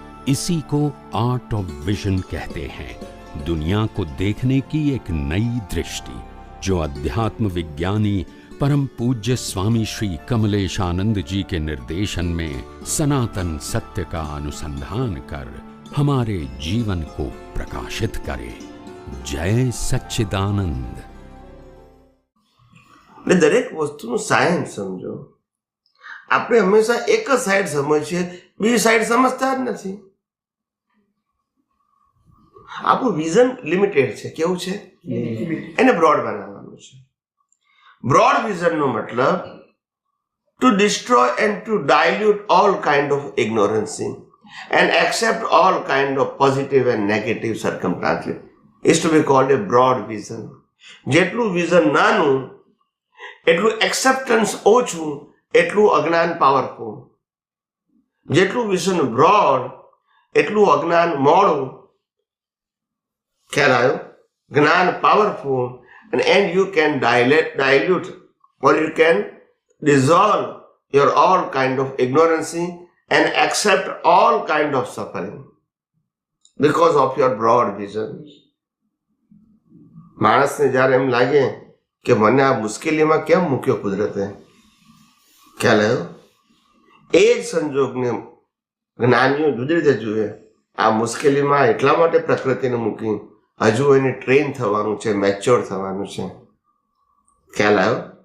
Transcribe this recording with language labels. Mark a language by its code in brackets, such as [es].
[hi] इसी को art of vision कहते हैं, दुनिया को देखने की एक नई दृष्टि, जो अध्यात्म विज्ञानी परम पूज्य स्वामी श्री कमलेशानंद जी के निर्देशन में सनातन सत्य का अनुसंधान कर हमारे जीवन को प्रकाशित करे। जय सच्चिदानंद। [gu] दरेक वस्तुનું સાયન્સ સમજો। આપણે હંમેશા એક જ સાઈડ સમજીએ, બીજી સાઈડ સમજતા જ નથી। આપણું વિઝન લિમિટેડ છે, કેવું છે? એને બ્રોડ બનાવવાનું છે। બ્રોડ વિઝનનો મતલબ [en] To destroy and to dilute all kind of ignorancy and accept all kind of positive and negative circumstances is to be called a broad vision. [gu] જેટલું વિઝન નાનું એટલું એક્સેપ્ટન્સ ઓછું, એટલું અજ્ઞાન પાવરફુલ। જેટલું વિઝન બ્રોડ એટલું અજ્ઞાન મોડું। ખ્યાલ આવ્યો? જ્ઞાન powerful [en] and you can dilute or you can dissolve your all kind of ignorancy and accept all kind of suffering because of your broad vision। [gu] માણસને જ્યારે એમ લાગે કે મને આ મુશ્કેલીમાં કેમ મૂક્યો કુદરતે, ખ્યાલ આવ્યો? એ જ સંજોગને જ્ઞાનીઓ જુદી રીતે જુએ। આ મુશ્કેલીમાં એટલા માટે પ્રકૃતિને મૂકી, હજુ એને ટ્રેન થવાનું છે, મેચ્યોર થવાનું છે। ખ્યાલ આવ્યો?